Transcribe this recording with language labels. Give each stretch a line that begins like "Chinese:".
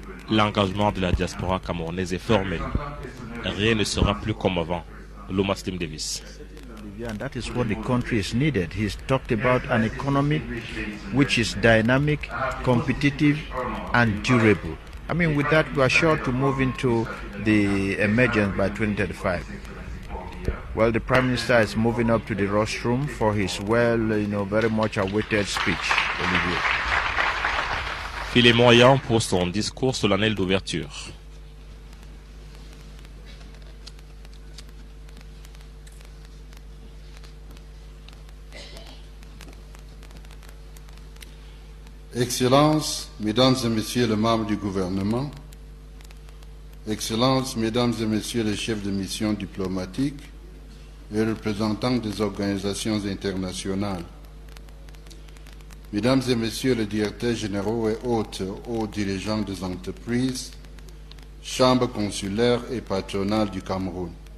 French: L'engagement de la diaspora camerounaise est formel. Rien ne sera plus comme avant. Loma Slim Davis.
English: And that is what the country is needed. He's talked about an economy which is dynamic, competitive, and durable. I mean, with that, we are sure to move into the emergence by 2035. Well, the Prime Minister is moving up to the rostrum for his very much awaited speech. Olivier.
French: Philémon Yan pour son discours solennel d'ouverture. Excellences, Mesdames et Messieurs les membres du gouvernement, Excellences, Mesdames et Messieurs les chefs de mission diplomatiques et représentants des organisations internationales, Mesdames et Messieurs les directeurs généraux et autres hauts dirigeants des entreprises, chambres consulaires et patronales du Cameroun,